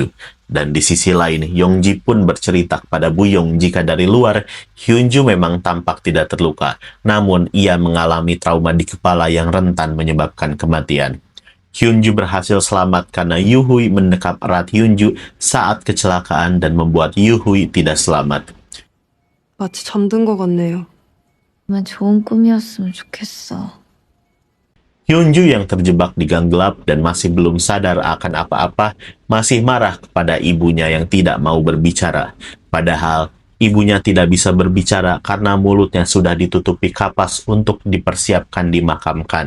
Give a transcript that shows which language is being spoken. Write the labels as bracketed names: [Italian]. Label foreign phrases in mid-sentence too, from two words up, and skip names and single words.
[Indonesian] Dan di sisi lain, Yeongji pun bercerita kepada Buyong jika dari luar, Hyunju memang tampak tidak terluka, namun ia mengalami trauma di kepala yang rentan menyebabkan kematian. Hyunju berhasil selamat karena Yuhui mendekap erat Hyunju saat kecelakaan dan membuat Yuhui tidak selamat. [Korean] 마치 잠든 것 같네요. 정말 좋은 꿈이었으면 좋겠어. [Indonesian] Hyunju yang terjebak di gang gelap dan masih belum sadar akan apa-apa, masih marah kepada ibunya yang tidak mau berbicara. Padahal, ibunya tidak bisa berbicara karena mulutnya sudah ditutupi kapas untuk dipersiapkan dimakamkan.